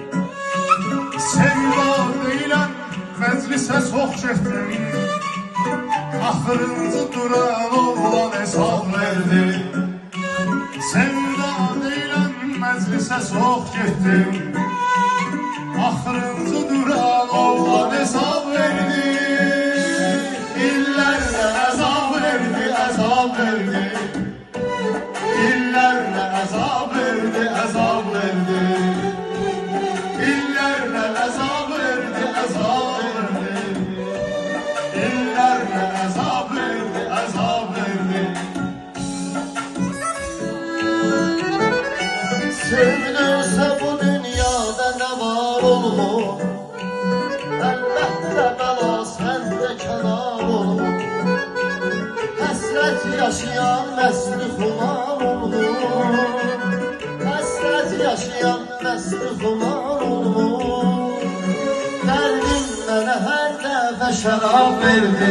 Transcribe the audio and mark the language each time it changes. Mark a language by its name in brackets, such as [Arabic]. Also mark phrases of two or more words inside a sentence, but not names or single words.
[Azerbaijani] Sevda deyilən məclisə çox getdim. Axırıncı duran oğlan hesab verdi. Sevda deyilən məclisə çox getdim. Axırıncı duran oğlan hesab verdi. [Turkish] İllerle azap verdi, azap verdi. İllerle azap verdi, azap verdi. İllerle azap verdi, azap verdi. İllerle azap verdi, azap verdi. Sevdiyse bu dünyada ne var olmu? [Azerbaijani] Əlbəttə bəla səndə kənar olmu. Həsrət yaşayan məsli xumar olmu. Həsrət yaşayan məsli xumar olmu. Dərdim mənə hər dəfə şərab verdi.